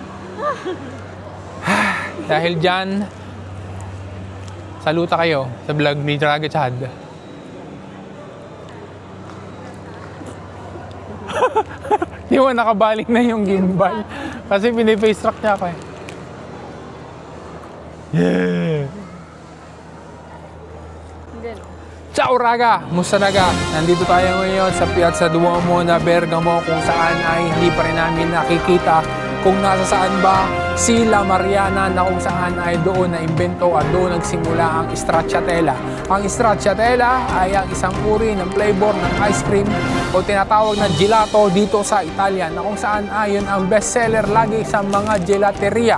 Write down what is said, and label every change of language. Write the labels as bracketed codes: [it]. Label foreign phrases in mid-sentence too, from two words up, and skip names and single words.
[tl] Dahil dyan, saluta kayo sa vlog ni Draga Chad. Di mo nakabaling na yung gimbal. Kasi piniface track niya ako eh. [it] Yeah! Ciao Raga! [tl] Musta naga? Nandito tayo ngayon sa Piazza Duomo na Bergamo kung saan ay hindi pa rin namin nakikita kung nasa saan ba si La Mariana na kung saan ay doon na-imbento at doon nagsimula ang stracciatella. Ang stracciatella ay ang isang uri ng flavor ng [en] ice cream [tl] o tinatawag na gelato dito sa Italia na kung saan ayon ang bestseller lagi sa mga gelateria.